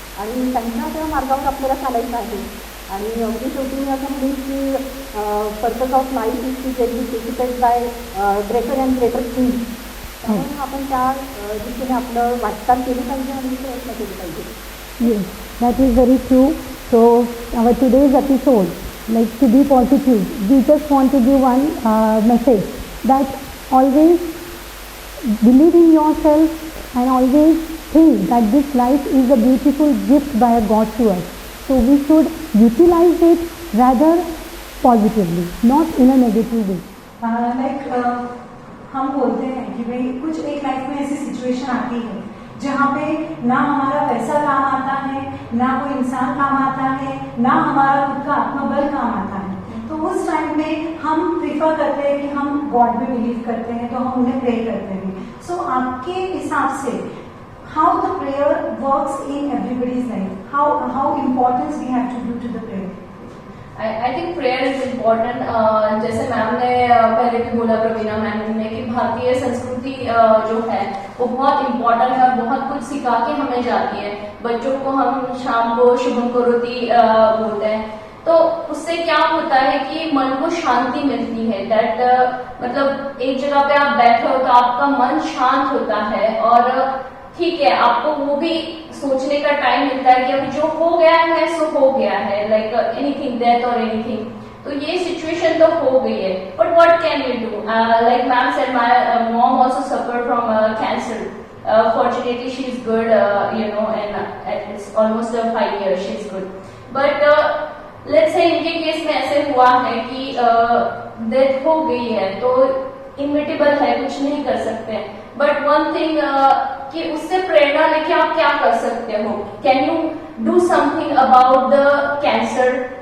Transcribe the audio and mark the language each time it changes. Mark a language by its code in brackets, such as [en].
[mr] आणि त्यांच्या त्या मार्गावर आपल्याला चालायचं आहे. आणि अगदी शेवटी मी असं म्हणेन की [en] Purpose of life is to get difficult by greater and greater things. [mr] त्यामुळे आपण त्या दिशेने आपलं वाटचाल केली पाहिजे आणि प्रयत्न केले पाहिजे. [en] Yes, that is very true. So our today's episode, like to be positive, we just want to give one message that always believe in yourself and always think that this life is a beautiful gift by a God to us. So we should utilize it rather positively, not in a negative way. [hi] हम बोलते हैं कि भाई कुछ एक life में ऐसी situation आती है जहाँ पे ना हमारा पैसा काम आता है, ना कोई इंसान काम आता है, ना हमारा खुद का आत्मबल काम आता है. तो उस टाइम में हम प्रीफर करते हैं कि हम गॉड में बिलीव करते हैं, तो हम उन्हें प्रे करते हैं. [en] so [hi] आपके हिसाब से [en] How the prayer works in everybody's life, how importance we have to do to the prayer? I think prayer is important. [hi] जैसे मैम ने पहले भी बोला, प्रवीणा मैम ने, कि भारतीय संस्कृति जो है वो बहुत इम्पोर्टेंट है, बहुत कुछ सिखा के हमें जाती है. बच्चों को हम शाम को शुभम करोति बोलते हैं, तो उससे क्या होता है कि मन को शांति मिलती है. दैट मतलब एक जगह पे आप बैठे हो तो आपका मन शांत होता है और ठीक है, आपको वो भी सोचने का टाइम मिलता है कि अब जो हो गया है सो हो गया है, [en] like anything, [hi] डेथ और एनीथिंग. तो ये सिचुएशन तो हो गई है, [en] But what can we do? Like ma'am said, my mom also suffered from cancer. Fortunately she is good, and it's almost 5 years she is good. But let's say [hi] इनके case में ऐसे हुआ है कि डेथ हो गई है, तो इनविटेबल है, कुछ नहीं कर सकते. [en] but one thing [hi] कि उससे प्रेरणा लेके आप क्या कर सकते हो? [en] Can you do something about the cancer?